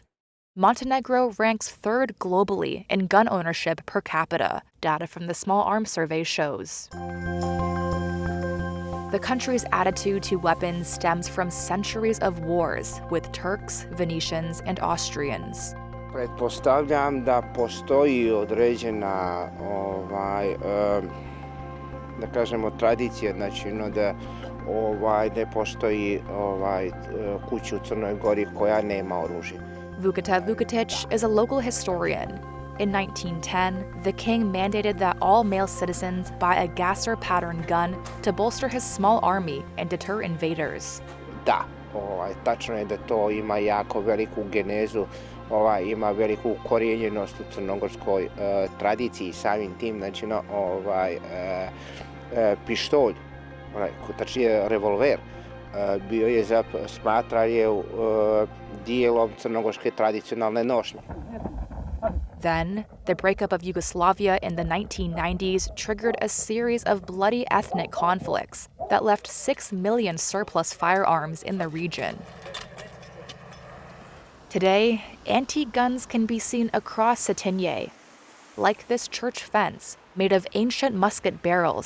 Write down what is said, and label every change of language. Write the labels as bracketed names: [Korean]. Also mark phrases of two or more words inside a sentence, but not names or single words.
[English] Montenegro ranks 3rd globally in gun ownership per capita, data from the Small Arms Survey shows. The country's attitude to weapons stems from centuries of wars with Turks, Venetians, and Austrians. [Serbian] Pretpostavljam da postoji određena da kažemo tradicija, znači da ne postoji kuća u Crnoj Gori koja nema oružje. [English] Vukoslav Vukotic is a local historian. In 1910, the king mandated that all male citizens buy a gasser pattern gun to bolster his small army and deter invaders. [Serbian] Da, tačno je da to ima jako veliku genezu, ima veliku ukorijenjenost u crnogorskoj tradiciji, samim tim, znači pištolj, tačnije revolver, bio je smatran dijelom crnogorske tradicionalne nošnje. [English] Then, the breakup of Yugoslavia in the 1990s triggered a series of bloody ethnic conflicts that left 6 million surplus firearms in the region. Today, antique guns can be seen across Centinje, like this church fence made of ancient musket barrels.